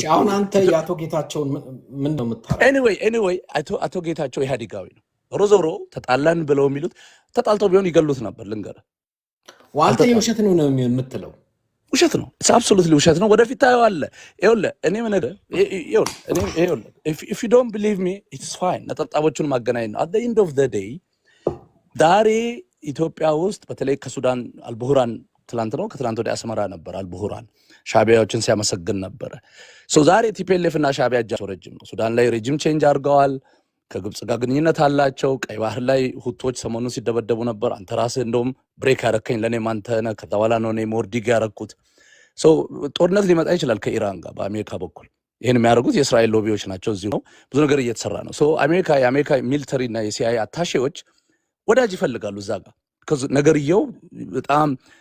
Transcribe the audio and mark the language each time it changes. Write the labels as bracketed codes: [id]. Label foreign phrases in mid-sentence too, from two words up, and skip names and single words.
[am] አሁን አንተ የአቶ ጌታቸውን ምን ነው የምታረው? ኤኒዌይ አቶ ጌታቸው ኢህአዴጋዊ ነው። ዞሮ ተጣላን ብለው የሚሉት ተጣልተው ቢሆን ይገሉት ነበር። ልንገርህ ዋልተ የውሸት ነው የምትለው ውሸት ነው። [en] it's absolutely [am] ውሸት ነው። ወደፊት ታየዋለህ። ይኸውልህ እኔ ምን ይኸውልህ [en] if you don't believe me it's fine። [am] ነጠብጣቦቹን ማገናኘት ነው። [en] at the end of the [am] day ዛሬ ኢትዮጵያ ውስጥ በተለይ ከሱዳን አልቡሁራን ትላንት ነው ከትላንት ወደ አስመራ ነበር። አልቡሁራን ሻቢያዎችን ሲያመሰግን ነበር። ዛሬ ቲፒኤልኤፍ እና ሻቢያ እጃቸው ረጅም ነው። ሱዳን ላይ ሬጂም ቼንጅ አድርገዋል። ከግብጽ ጋር ግንኙነት አላቸው። ቀይ ባህር ላይ ሁቶች ሰሞኑን ሲደበደቡ ነበር። አንተ ራስህ እንደውም ብሬክ ያረከኝ ለእኔም አንተ ነህ። ከዛ በኋላ ነው እኔ ሞርዲግ ያረኩት። ጦርነት ሊመጣ ይችላል ከኢራን ጋር በአሜሪካ በኩል። ይህን የሚያደርጉት የእስራኤል ሎቢዎች ናቸው። እዚሁ ነው ብዙ ነገር እየተሰራ ነው። የአሜሪካ ሚሊተሪ እና የሲአይኤ አታሼዎች ወዳጅ ይፈልጋሉ እዛ ጋር። ነገርየው በጣም